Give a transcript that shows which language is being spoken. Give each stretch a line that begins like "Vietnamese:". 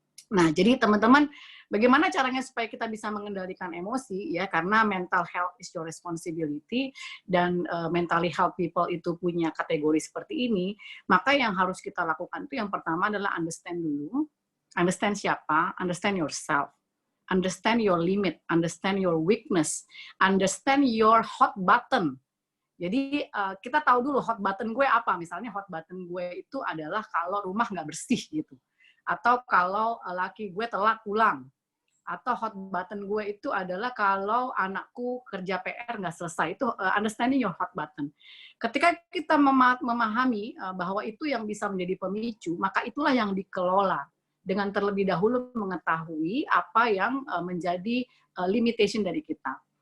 Indonesian: Nah, jadi teman-teman, bagaimana caranya supaya kita bisa mengendalikan emosi ya, karena
English: mental health is your responsibility,
Indonesian: dan mentally health people itu punya kategori seperti ini, maka yang harus kita lakukan itu yang pertama adalah understand dulu.
English: Understand
Indonesian: siapa?
English: Understand yourself. Understand your limit, understand your weakness, understand your hot button.
Indonesian: Jadi kita tahu dulu hot button gue apa. Misalnya hot button gue itu adalah kalau rumah nggak bersih gitu. Atau kalau laki gue telat pulang, atau hot button gue itu adalah kalau anakku kerja PR nggak selesai. Itu
English: understanding your hot button.
Indonesian: Ketika kita memahami bahwa itu yang bisa menjadi pemicu, maka itulah yang dikelola dengan terlebih dahulu mengetahui apa yang menjadi limitation dari kita.